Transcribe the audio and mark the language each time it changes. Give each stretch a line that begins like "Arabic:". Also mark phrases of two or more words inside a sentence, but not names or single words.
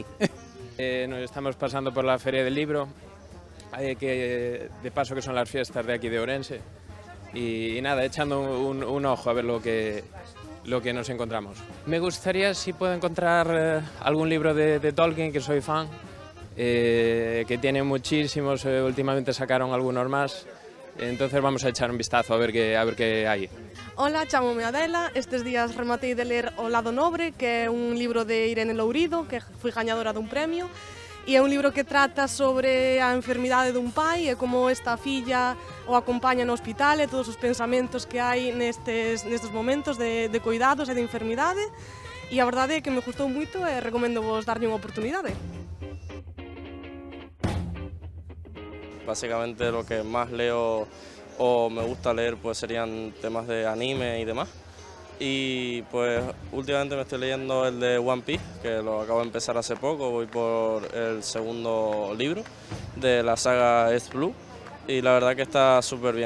Spanish: Nos estamos pasando por la Feria del Libro, que de paso que son las fiestas de aquí de Ourense, y nada, echando un ojo a ver lo que nos encontramos. Me gustaría si puedo encontrar algún libro de Tolkien, que soy fan, que tiene muchísimos, últimamente sacaron algunos más, entonces vamos a echar un vistazo a ver qué hay.
Galician: Ola, chámome Adela, estes días rematei de ler O lado nobre, que é un libro de Irene Lourido, que foi gañadora dun premio, e é un libro que trata sobre a enfermidade dun pai e como esta filla o acompaña no hospital e todos os pensamentos que hai nestes momentos de cuidados e de enfermidade, e a verdade é que me gustou moito e recomendo vos darlle unha oportunidade.
Spanish: Básicamente lo que más leo o me gusta leer pues serían temas de anime y demás. Y pues últimamente me estoy leyendo el de One Piece, que lo acabo de empezar hace poco, voy por el segundo libro de la saga East Blue y la verdad que está súper bien.